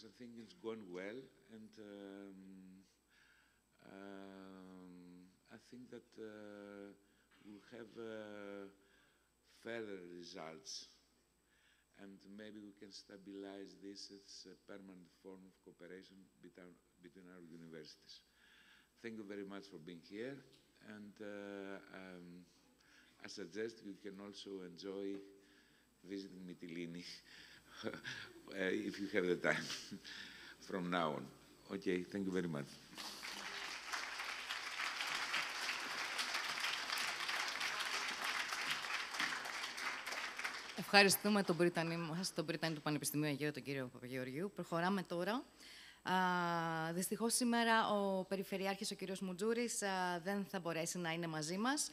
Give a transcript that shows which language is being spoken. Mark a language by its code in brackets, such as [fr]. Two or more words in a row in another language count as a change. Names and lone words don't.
[en] I think it's going well, and I think that we'll have further results, and maybe we can stabilize this as a permanent form of cooperation between our universities. Thank you very much for being here, and I suggest you can also enjoy visiting Mytilene if you have the time from now on. Okay, thank you very much. [el] Ευχαριστούμε τον Πρίτανη μας, τον Πρίτανη του Πανεπιστημίου Αιγαίου, τον κύριο Παπαγεωργίου. Προχωράμε τώρα. Δυστυχώς σήμερα ο Περιφερειάρχης, ο κύριος Μουτζούρης, δεν θα μπορέσει να είναι μαζί μας.